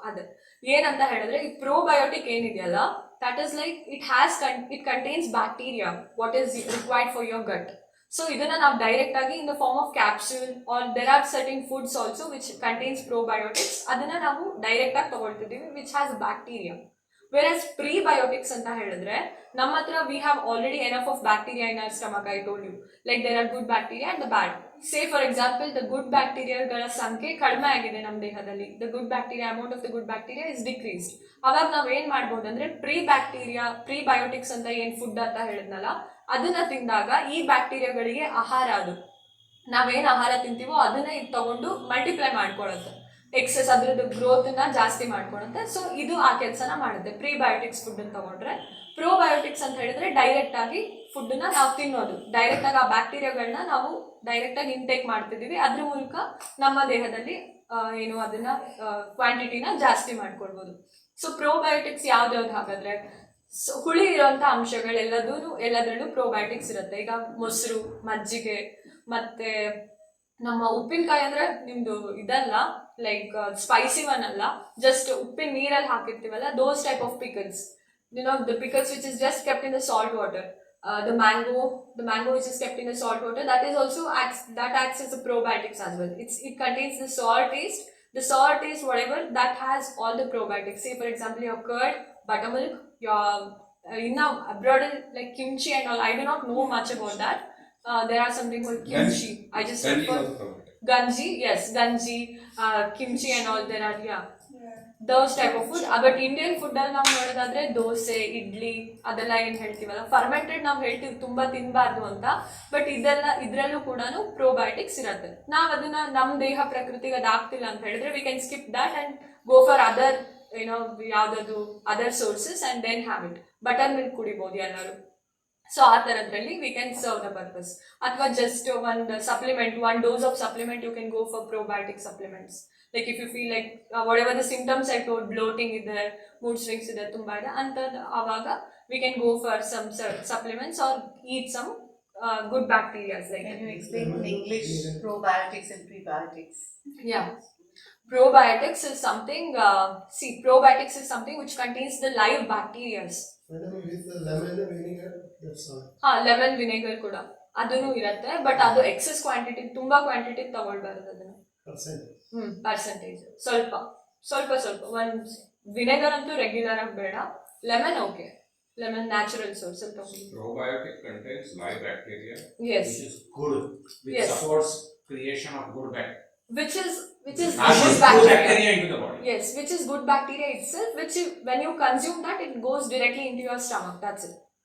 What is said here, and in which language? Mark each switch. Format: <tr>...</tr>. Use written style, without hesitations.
<kn>ಅದೇ ಏನಂತ ಹೇಳಿದ್ರೆ ಈ ಪ್ರೋಬಯೋಟಿಕ್ ಏನಿದೆಯಲ್ಲ,</kn> <en>that is like it contains bacteria what is required for your gut. So</en> <kn>ಇದನ್ನ ನಾವು ಡೈರೆಕ್ಟ್ ಆಗಿ</kn> <en>in the form of capsule or there are certain foods also which contains probiotics,</en> <kn>ಅದನ್ನ ನಾವು ಡೈರೆಕ್ಟ್ ಆಗಿ ತಗೊಳ್ತಿದ್ದೀವಿ</kn> <en>Which has bacteria. Versus prebiotics</en> <kn>ಅಂತ ಹೇಳಿದ್ರೆ ನಮ್ಮ ಹತ್ರ</kn> <en>We have already enough of bacteria in our stomach. I told you like there are good bacteria and the bad. Say for example the good ಬ್ಯಾಕ್ಟೀರಿಯಾಗಳ</en> <kn>ಸಂಖ್ಯೆ ಕಡಿಮೆ ಆಗಿದೆ ನಮ್ಮ ದೇಹದಲ್ಲಿ,</kn> <en>The good bacteria amount of the good bacteria is decreased.</en> <kn>ಅವಾಗ ನಾವ್ ಏನ್ ಮಾಡ್ಬೋದು ಅಂದ್ರೆ ಪ್ರಿಬಯೋಟಿಕ್ಸ್ ಅಂತ ಏನ್ ಫುಡ್ ಅಂತ ಹೇಳಿದ್ನಲ್ಲ, ಅದನ್ನ ತಿಂದಾಗ ಈ ಬ್ಯಾಕ್ಟೀರಿಯಾಗಳಿಗೆ ಆಹಾರ, ಅದು ನಾವೇನ್ ಆಹಾರ ತಿಂತೀವೋ ಅದನ್ನ ಇದು ತಗೊಂಡು ಮಲ್ಟಿಪ್ಲೈ ಮಾಡ್ಕೊಳುತ್ತೆ, ಎಕ್ಸೆಸ್ ಅದ್ರದ್ದು ಗ್ರೋತ್ ನ ಜಾಸ್ತಿ ಮಾಡ್ಕೊಳುತ್ತೆ. ಸೊ ಇದು ಆ ಕೆಲಸನ ಮಾಡುತ್ತೆ ಪ್ರಿಬಯೋಟಿಕ್ಸ್ ಫುಡ್ ಅನ್ನು ತಗೊಂಡ್ರೆ. ಪ್ರೋಬಯೋಟಿಕ್ಸ್ ಅಂತ ಹೇಳಿದ್ರೆ ಡೈರೆಕ್ಟ್ ಆಗಿ ಫುಡ್ ನ ನಾವು ತಿನ್ನೋದು, ಡೈರೆಕ್ಟ್ ಆಗಿ ಆ ಬ್ಯಾಕ್ಟೀರಿಯಾಗಳನ್ನ ನಾವು ಡೈರೆಕ್ಟ್ ಆಗಿ ಇಂಟೇಕ್ ಮಾಡ್ತಿದೀವಿ, ಅದ್ರ ಮೂಲಕ ನಮ್ಮ ದೇಹದಲ್ಲಿ ಏನು ಅದನ್ನ ಕ್ವಾಂಟಿಟಿನ ಜಾಸ್ತಿ ಮಾಡ್ಕೊಳ್ಬೋದು. ಸೊ ಪ್ರೋಬಯೋಟಿಕ್ಸ್ ಯಾವ್ದಾವ್ದು ಹಾಗಾದ್ರೆ, ಹುಳಿ ಇರುವಂತ ಎಲ್ಲದ್ರಲ್ಲೂ ಪ್ರೋಬಯೋಟಿಕ್ಸ್ ಇರುತ್ತೆ. ಈಗ ಮೊಸರು, ಮಜ್ಜಿಗೆ, ಮತ್ತೆ ನಮ್ಮ ಉಪ್ಪಿನಕಾಯಿ ಅಂದ್ರೆ ನಿಮ್ದು ಇದಲ್ಲ, ಲೈಕ್ ಸ್ಪೈಸಿ ಒನ್ ಅಲ್ಲ, ಜಸ್ಟ್ ಉಪ್ಪಿನ ನೀರಲ್ಲಿ ಹಾಕಿರ್ತೀವಲ್ಲ,</kn> <en>Those type of pickles, the pickles which is just kept in the salt water, the mango which is kept in the salt water, that is also acts as a probiotics as well. It contains the sour taste whatever that has all the probiotics. Say for example your curd, buttermilk, your abroad like kimchi and all. I do not know much about that. There are something called kimchi. I just heard for ganji, yes, kimchi and all. There are those type of food.</en> <kn>But Indian food ಅಲ್ಲಿ ನಾವು ನೋಡೋದಾದ್ರೆ ದೋಸೆ, ಇಡ್ಲಿ ಅದೆಲ್ಲ ಏನ್ ಹೇಳ್ತೀವಲ್ಲ, fermented ನಾವು ಹೇಳ್ತೀವಿ ತುಂಬಾ ತಿನ್ಬಾರ್ದು ಅಂತ, ಬಟ್ ಇದ್ರಲ್ಲೂ ಕೂಡ ಪ್ರೋಬಯೋಟಿಕ್ಸ್ ಇರುತ್ತೆ. ನಾವ್ ಅದನ್ನ ನಮ್ಮ ದೇಹ ಪ್ರಕೃತಿಗೆ ಅದಾಗ್ತಿಲ್ಲ ಅಂತ ಹೇಳಿದ್ರೆ</kn> <en>We can skip that and go for other ಯಾವ್ದಾದ್ರು other sources and then have it.</en> <kn>Butter milk ಕುಡಿಬಹುದು ಎಲ್ಲರೂ. ಸೊ ಆ ತರದ್ರಲ್ಲಿ</kn> <en>We can serve the purpose. ಅಥವಾ just one dose of supplement you can go for probiotic supplements. Like if you feel like whatever the symptoms I told, bloating ಇದೆ, mood swings ಇದೆ,</en> <kn>ತುಂಬಾ ಇದೆ ಅಂತ, ಅವಾಗ</kn> <en>we can go for some supplements or eat some good bacteria. Like, can you explain in English probiotics and prebiotics? Yeah, probiotics is something probiotics is something which contains the live bacteria. With lemon vinegar, that's all.</en> <kn>Lemon vinegar ಕೂಡ ಅದನ್ನು ಇರುತ್ತೆ, but ಅದು excess quantity, ತುಂಬಾ quantity ತಗೊಳ್ಬಾರದು ಅದನ್ನ. Percentage ಸ್ವಲ್ಪ ಒಂದ್ vinegar ಅಂತೂ regular ಆಗಿ ಬೇಡ.</kn> <en>Lemon okay, lemon natural source of toxin. Probiotic contains live bacteria, Yes. which is good, which Yes. supports creation of good bacteria. Which is Pushes good good bacteria. bacteria into the body. Yes, which is good bacteria itself, which when you consume that, it goes directly into your stomach. That's it.</en>